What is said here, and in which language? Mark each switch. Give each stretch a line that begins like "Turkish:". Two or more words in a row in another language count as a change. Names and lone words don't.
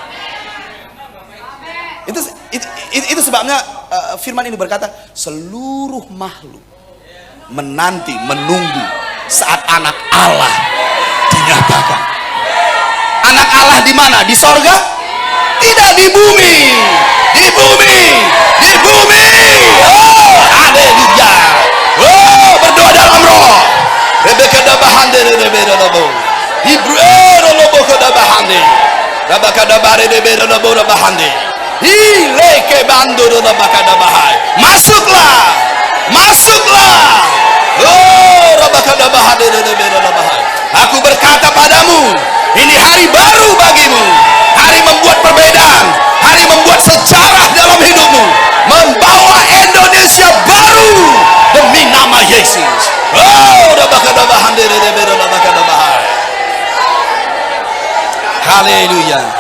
Indonesian: Itu sebabnya firman ini berkata, seluruh makhluk menanti, menunggu saat anak Allah dinyatakan. Anak Allah di mana? Di sorga? Tidak, di bumi. Di bumi. Di bumi. Oh, haleluya. Oh, berdoa dalam roh. Rebekada bahande rebeda lobo. Hibro lobo kada bahande. Rabakada bare rebeda lobo bahande. Hileke bando rabakada bahai. Masuklah. Masuklah. Oh, rabakada bahande rebeda bahai. Aku berkata padamu, ini hari baru bagimu. Hari membuat perbedaan, hari membuat sejarah dalam hidupmu, membawa Indonesia baru demi nama Yesus. Oh, haleluya.